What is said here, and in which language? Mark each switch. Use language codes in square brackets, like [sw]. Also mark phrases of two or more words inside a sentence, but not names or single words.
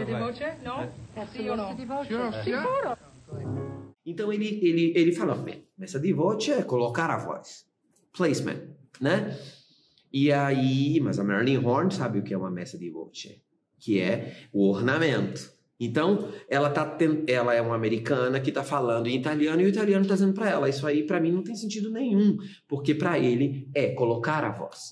[it] voce? No? Sì o no? Sure. [pt] Então ele fala, [it] messa di voce [pt] é colocar a voz. Placement, né? E aí, mas a Marilyn Horne sabe o que é uma [it] messa di voce, [pt] que é o ornamento. Então, ela é uma americana que está falando em italiano e o italiano está dizendo para ela. Isso aí, para mim, não tem sentido nenhum, porque para ele é colocar a voz.